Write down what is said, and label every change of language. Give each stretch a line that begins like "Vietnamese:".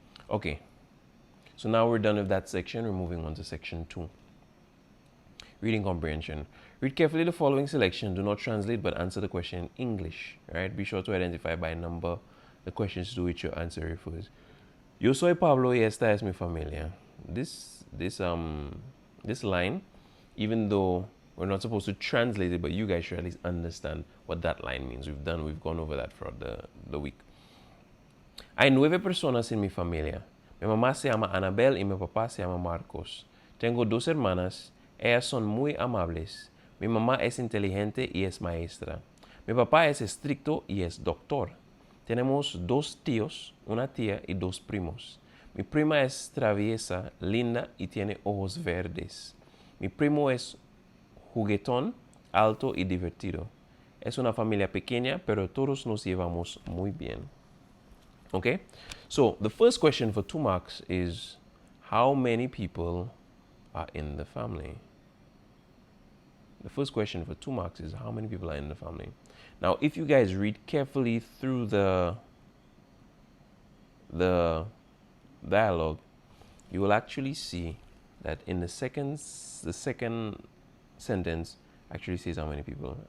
English: Okay, so now we're done with that section. We're moving on to section 2. Reading comprehension. Read carefully the following selection. Do not translate but answer the question in English. Right? Be sure to identify by number the questions to which your answer refers.
Spanish: Yo soy Pablo y esta es mi familia.
English: This line, even though we're not supposed to translate it, but you guys should at least understand what that line means. We've gone over that for the week.
Spanish: Hay 9 personas en mi familia. Mi mamá se llama Anabel y mi papá se llama Marcos. Tengo 2 hermanas. Ellas son muy amables. Mi mamá es inteligente y es maestra. Mi papá es estricto y es doctor. Tenemos 2 tíos, una tía y 2 primos. Mi prima es traviesa, linda y tiene ojos verdes. Mi primo es juguetón, alto y divertido. Es una familia pequeña, pero todos nos llevamos muy bien.
English: Okay? So, the first question for 2 marks is, how many people are in the family? The first question for 2 marks is, how many people are in the family? Now, if you guys read carefully through the dialogue, you will actually see that in the second sentence actually says how many people.